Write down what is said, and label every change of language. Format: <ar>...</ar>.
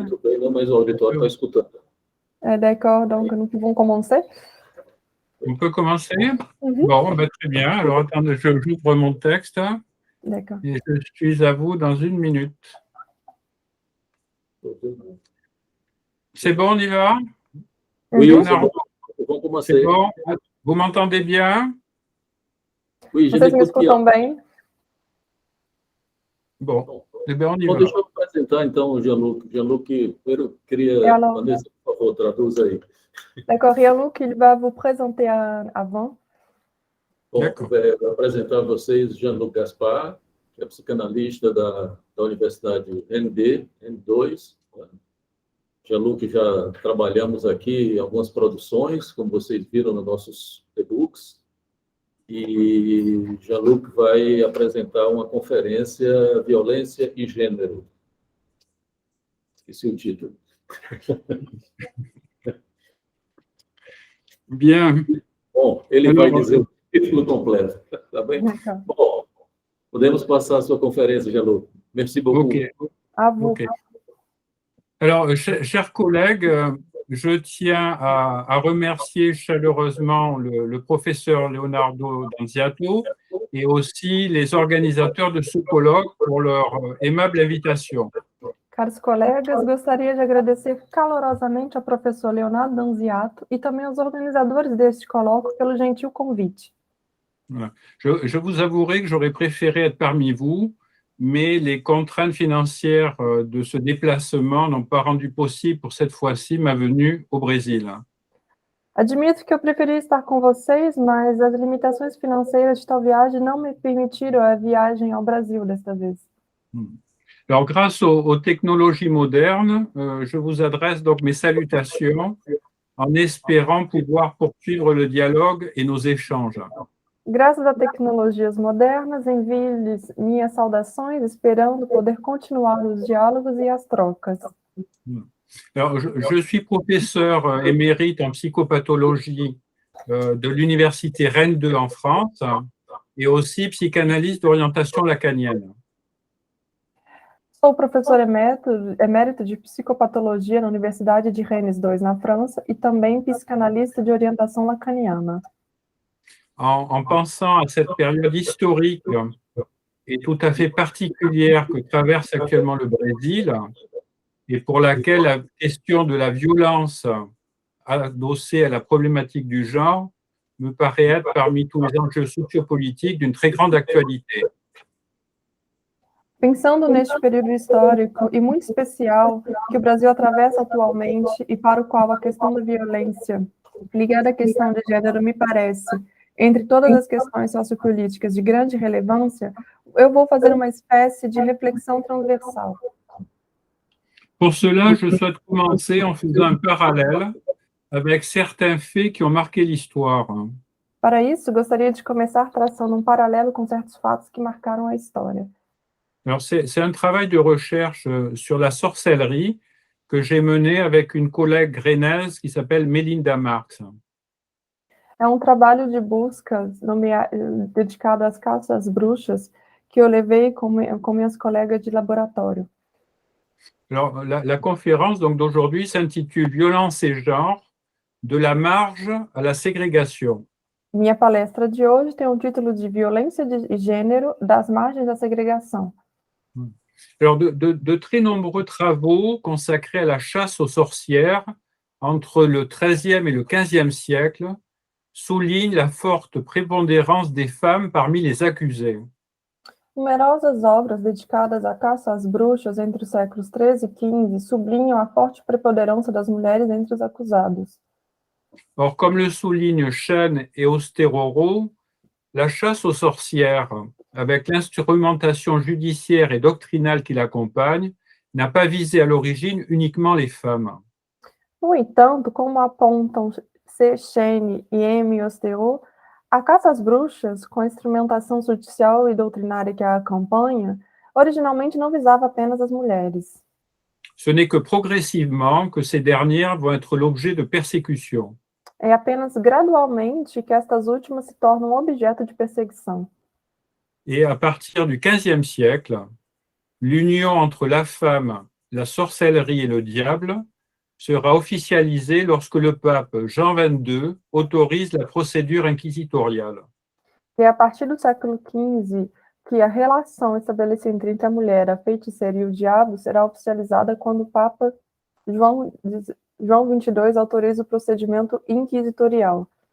<pt>muito bem, não, mas o auditório está escutando.</pt> <fr>D'accord, donc nous pouvons commencer. On peut commencer? Mhm. Bon, ben, très bien. Alors, attendez, j'ouvre mon texte D'accord. et je suis à vous dans 1 minute. C'est bon, on y va? Oui, Leonardo,</fr> <pt>vamos começar.</pt> <fr>c'est bon? Vous m'entendez bien? Oui, je</fr> <pt>Vocês me</pt> <fr>l'écoute bien.</fr> <pt>escutam bem?</pt> <fr>Bon, eh bien, on y</fr> <pt>Bom,</pt> <fr>va.</fr> <pt>deixa eu apresentar, então, o Jean-Luc. Jean-Luc, eu queria...</pt> <fr>Et alors,</fr> <pt>Vanessa, por favor, traduz aí.</pt> <fr>d'accord, Jean-Luc, il va vous présenter avant.</fr> <pt>Bom,</pt> <fr>D'accord.</fr> <pt>vou apresentar a vocês Jean-Luc Gaspar, que é psicanalista da Universidade N2. Jean-Luc, já trabalhamos aqui em algumas produções, como vocês viram nos nossos e-books. E Jean-Luc vai apresentar uma conferência Violência e Gênero. Esqueci o título.</pt> <fr>Bien.</fr> <pt>Bom, ele vai dizer o título completo, tá bem?</pt> <fr>D'accord.</fr> <pt>Bom, podemos passar a sua conferência, Jean-Luc.</pt> <fr>Merci beaucoup. OK. À vous. OK. Alors, chers collègues, je tiens à remercier chaleureusement le professeur Leonardo Danziato et aussi les organisateurs de ce colloque pour leur aimable invitation.</fr> <pt>Caros colegas, gostaria de agradecer calorosamente ao professor Leonardo Danziato e também aos organizadores deste colóquio pelo gentil convite.</pt> <fr>Voilà. Je vous avouerai que j'aurais préféré être parmi vous, mais les contraintes financières de ce déplacement n'ont pas rendu possible pour cette fois-ci ma venue au Brésil.</fr> <pt>Admito que eu preferia estar com vocês, mas as limitações financeiras de tal viagem não me permitiram a viagem ao Brasil desta vez.</pt> <fr>Alors, grâce aux technologies modernes, je vous adresse donc mes salutations en espérant pouvoir poursuivre le dialogue et nos échanges.</fr> <pt>Graças a tecnologias modernas, envio-lhes minhas saudações, esperando poder continuar os diálogos e as trocas.</pt> <fr>Alors, je suis professeur émérite en psychopathologie de l'université Rennes 2 en France et aussi psychanalyste d'orientation lacanienne.</fr> <pt>Sou professor emérito de psicopatologia na Universidade de Rennes 2 na França e também psicanalista de orientação lacaniana.</pt> <fr>En pensant à cette période historique et tout à fait particulière que traverse actuellement le Brésil, et pour laquelle la question de la violence adossée à la problématique du genre me paraît être parmi tous les enjeux sociopolitiques d'une très grande actualité.</fr> <pt>Pensando neste período histórico e muito especial que o Brasil atravessa atualmente e para o qual a questão da violência ligada à questão de gênero me parece, entre todas as questões sociopolíticas de grande relevância, eu vou fazer uma espécie de reflexão transversal.</pt> <fr>Pour cela, je souhaite commencer en faisant un parallèle avec certains faits qui ont marqué l'histoire.</fr> <pt>Para isso, gostaria de começar traçando um paralelo com certos fatos que marcaram a história.</pt> <fr>Alors, c'est un travail de recherche sur la sorcellerie que j'ai mené avec une collègue rennaise qui s'appelle Melinda Marx.</fr> <pt>É um trabalho de busca dedicado às caças às bruxas que eu levei com minhas colegas de laboratório.</pt> <fr>Alors, la conférence d'aujourd'hui s'intitule « Violence et genre, de la marge à la ségrégation ».</fr> <pt>Minha palestra de hoje tem o título de Violência de Gênero, das margens à segregação.</pt> <fr>Alors, de très nombreux travaux consacrés à la chasse aux sorcières entre le XIIIe et le XVe siècle soulignent la forte prépondérance des femmes parmi les accusés.</fr> <pt>Numerosas obras dedicadas à caça às bruxas entre os séculos XIII e XV sublinham a forte preponderância das mulheres entre os acusados.</pt> <fr>Or, comme le soulignent Chen et Osteroro, la chasse aux sorcières, avec l'instrumentation judiciaire et doctrinale qui l'accompagne, n'a pas visé à l'origine uniquement les femmes.</fr> <pt>No entanto, como apontam C. Chen e M. Ostero, a caça às bruxas, com a instrumentação judicial e doutrinária que a acompanha, originalmente não visava apenas as mulheres.</pt> <fr>Ce n'est que progressivement que ces dernières vont être l'objet de persécutions.</fr> <pt>É apenas gradualmente que estas últimas se tornam objeto de perseguição.</pt> <fr>Et à partir du XVe siècle, l'union entre la femme, la sorcellerie et le diable sera officialisée lorsque le pape Jean XXII autorise la procédure inquisitoriale.</fr> <pt>E é a partir do século XV que a relação estabelecida entre a mulher, a feiticeira e o diabo será oficializada quando o Papa João XXII autoriza o procedimento inquisitorial.</pt>